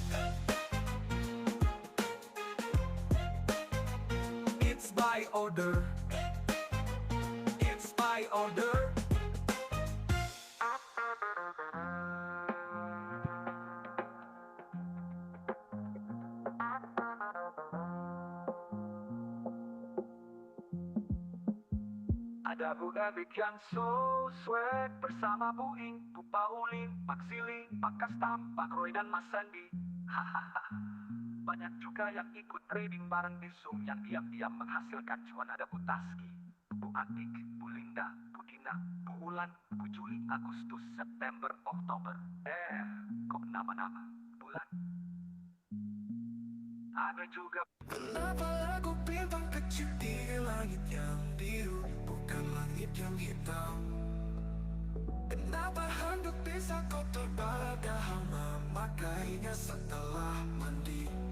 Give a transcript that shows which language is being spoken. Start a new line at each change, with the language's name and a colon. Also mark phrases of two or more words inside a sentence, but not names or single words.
English: It's by order. It's by order.
Indonesian: Ada Bu Ebik yang
English: so swag
Indonesian: bersama Bu Ing, Bu Pauline, Pak Siling, Pak Kastam, Pak Roy dan Mas Sandi. Hahaha. Banyak juga yang ikut trading bareng di Zoom yang diam-diam menghasilkan cuan. Ada Bu Taski, Bu Atik, Bu Linda, Bu Dina, Bu Ulan, Bu Juli, Agustus, September, Oktober. Kok nama-nama bulan? Ada juga. Kenapa lagu bintang kecil di langit yang biru, bukan langit yang hitam? Kenapa handuk bisa kotor padahal memakainya setelah mandi?